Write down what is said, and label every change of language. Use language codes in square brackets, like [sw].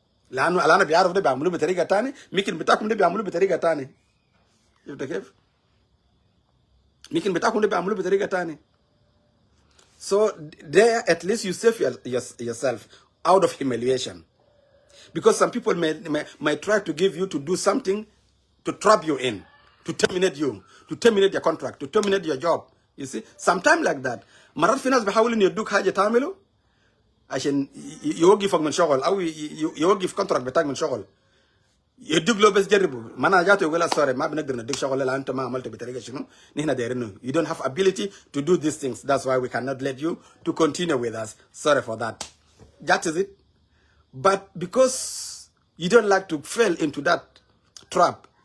[ar] لانه انا بيعرف ده بيعملوه بطريقه ثانيه، ممكن بتاعكم ده بيعملوه بطريقه ثانيه. شفت كيف؟ ممكن بتاعكم ده بيعملوه بطريقه ثانيه. [en] So there at least you save yourself out of humiliation. Because some people may try to give you to do something to trap you in, to terminate you, to terminate your contract, to terminate your job. You see, sometimes like that. [ar] مرات في ناس بيحاولوا انه يدوك حاجه تعمله عشان يوقفك من شغل او يوقف كونتراكت بتاعك من شغل. يدوك له بس جربه، ما انا جاته يقول سوري ما بنقدر نديك شغل لا انت ما عملت بطريقه شنو، نحن دايرينه. [en] You don't have ability to do these things. That's why we cannot let you to continue with us. Sorry for that. That is it. But because You don't like to fall into that trap.